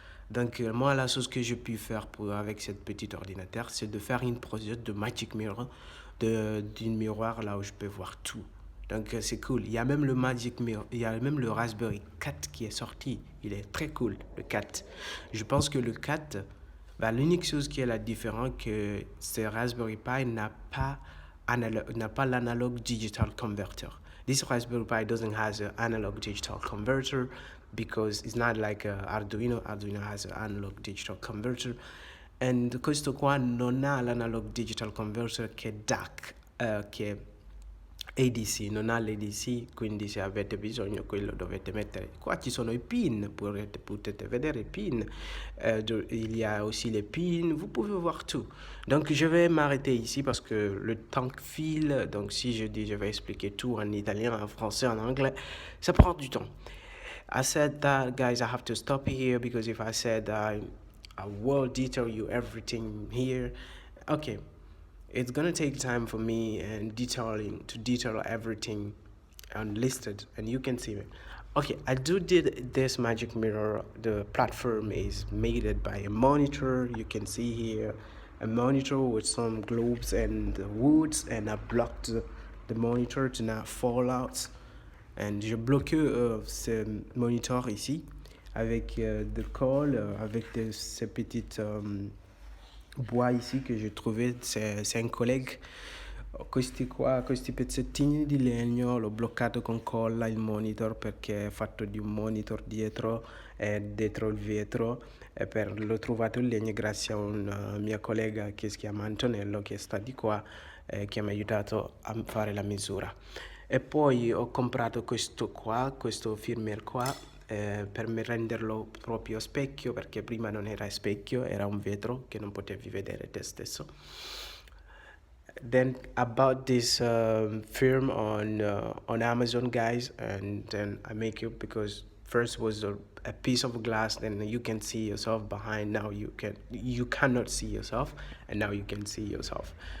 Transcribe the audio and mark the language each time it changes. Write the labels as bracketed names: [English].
[French] Donc, moi, la chose que j'ai pu faire avec cette petite ordinateur, c'est de faire une projet de Magic Mirror, d'une miroir là où je peux voir tout. Donc, c'est cool. Il y a même le Magic Mirror, il y a même le Raspberry 4 qui est sorti. Il est très cool, le 4. Je pense que le 4, bah, l'unique chose qui est la différence, que ce Raspberry Pi n'a pas l'analog digital converter. [English] This Raspberry Pi doesn't have an analog digital converter because it's not like Arduino. Arduino has an analog digital converter. [Italian] And questo qua non ha l'analog digital converter che è DAC, che è ADC, non ha l'ADC, quindi se avete bisogno quello dovete mettere. Qua ci sono i pin, [French] potete vedere i pin, il y a aussi les pins, vous pouvez voir tout. Donc je vais m'arrêter ici parce que le temps file, donc si je dis je vais expliquer tout en italien, en français, en anglais, ça prend du temps. [English] I said that, guys, I have to stop here because if I said I will detail you everything here, okay, it's gonna take time for me and detail everything unlisted, and you can see it. Okay, I did this Magic Mirror. The platform is made by a monitor. You can see here a monitor with some globes and woods, and I blocked the monitor to not fall out. [French] And j'ai bloqué ce monitor ici avec de colle, avec ces petites bois ici che j'ai trouvé. C'est un collega. [Italian] Questi pezzettini di legno l'ho bloccato con colla il monitor perché è fatto di un monitor dietro e dietro il vetro. L'ho trovato il legno grazie a un mio collega che si chiama Antonello, che sta di qua, che mi ha aiutato a fare la misura. E poi ho comprato questo firmware qua per renderlo proprio specchio, perché prima non era specchio, era un vetro che non potevi vedere te stesso. [English] Then I bought this film on Amazon, guys, and then I make it because first was a piece of glass, then you can see yourself behind. Now you cannot see yourself, and now you can see yourself.